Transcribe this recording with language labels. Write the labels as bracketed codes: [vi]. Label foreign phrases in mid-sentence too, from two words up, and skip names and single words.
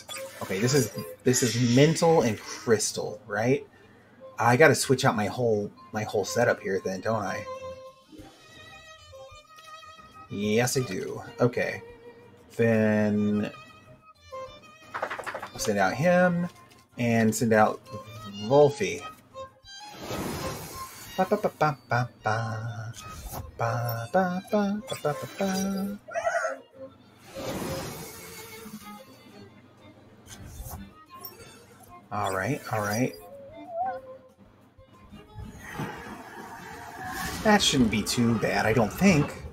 [en] Okay, this is mental and crystal, right? I got to switch out my whole setup here then, don't I? Yes, I do. Okay. Then send out him and send out Volphy. Ba ba ba ba ba ba ba ba ba ba ba. All right, all right. That shouldn't be too bad, I don't think.